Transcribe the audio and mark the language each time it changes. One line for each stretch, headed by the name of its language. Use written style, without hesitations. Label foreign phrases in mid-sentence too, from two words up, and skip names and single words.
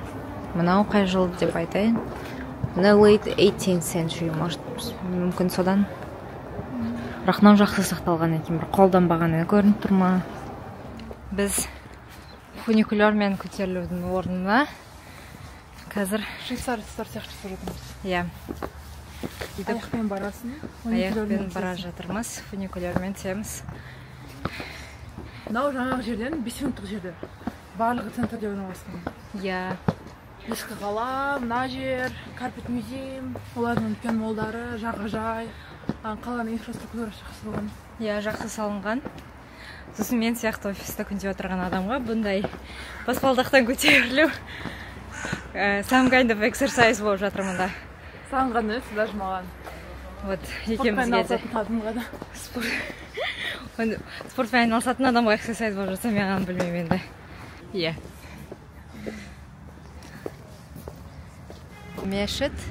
Kazakh: Мынау қай жыл деп айтайын?
English: Мына late 18th century,
Kazakh: может, мүмкін содан. Бірақ мынау жақсы сақталған екен, бір қолданбағаны көрініп тұр ма? Біз фуникулермен көтерілудің орнына қазір Швейцарцтар сияқты жүрміз. Иә. Аяқпен барасың. Аяқпен бара жатырмыз, фуникулермен түсеміз. Мынау жаңағы жерден 5 минуттық жерде. Барлығы центрде орналасқан. Иә. Ескі қала, мына жер, Карпет музейм, олардың үлкен молдары, жағажай, қаланың инфраструктурасы жақсы болған. Иә, жақсы салынған. Сосын мен сияқты офиста күнде отырған адамға бұндай баспалдақтан көтерілу
English: some kind of exercise
Kazakh: болып жатыр мұнда. Саған ғана өтсі даже маған. Вот, екемізге де. Спортпен айналысатын адамға эксерсайз болып жатса, мен ғана білмеймін енді. Иә. Мешіт.